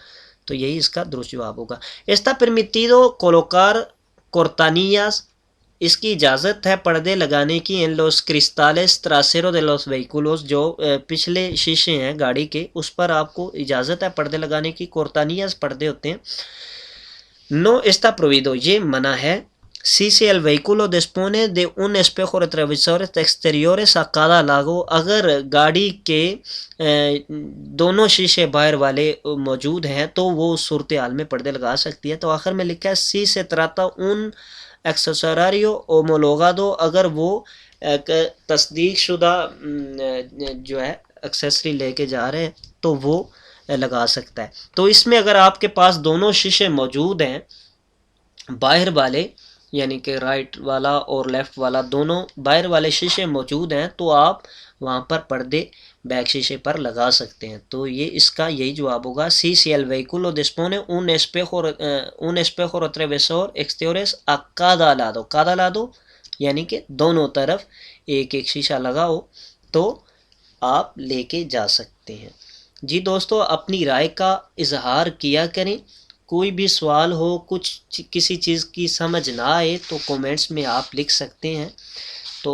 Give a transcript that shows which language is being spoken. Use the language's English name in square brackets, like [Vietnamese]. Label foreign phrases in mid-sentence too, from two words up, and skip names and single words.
[Urdu] تو یہی اس کا درست جواب ہوگا. [Spanish] está permitido colocar cortinillas، [Urdu] اس کی اجازت ہے پردے لگانے کی [Spanish] en los cristales traseros de los vehículos، [Urdu] جو پچھلے شیشے ہیں گاڑی کے اس پر آپ کو اجازت ہے پردے لگانے کی. cortinillas پردے ہوتے ہیں. [Spanish] no está prohibido، [Urdu] یہ منع ہے. [Spanish] si el vehículo dispone de un espejo retrovisor exteriores a cada lado، [Urdu] اگر گاڑی کے دونوں شیشے باہر والے موجود ہیں تو وہ صورتحال میں پردے لگا سکتی ہے. تو آخر میں لکھا ہے [Spanish] si se trata un accesorio homologado، [Urdu] اگر وہ تصدیق شدہ جو ہے ایکسیسری لے کے جا رہے ہیں تو وہ لگا سکتا ہے. تو اس میں اگر آپ کے پاس دونوں شیشے موجود ہیں باہر والے، یعنی کہ رائٹ والا اور لیفٹ والا دونوں باہر والے شیشے موجود ہیں تو آپ وہاں پر پردے بیک شیشے پر لگا سکتے ہیں. تو یہ اس کا یہی جواب ہوگا [Spanish] si el vehículo dispone un espejo retrovisor exteriores a cada lado، [Urdu] یعنی کہ دونوں طرف ایک ایک شیشہ لگا ہو تو آپ لے کے جا سکتے ہیں. جی دوستو، اپنی رائے کا اظہار کیا کریں. کوئی بھی سوال ہو، کچھ کسی چیز کی سمجھ نہ آئے تو کومنٹس میں آپ لکھ سکتے ہیں.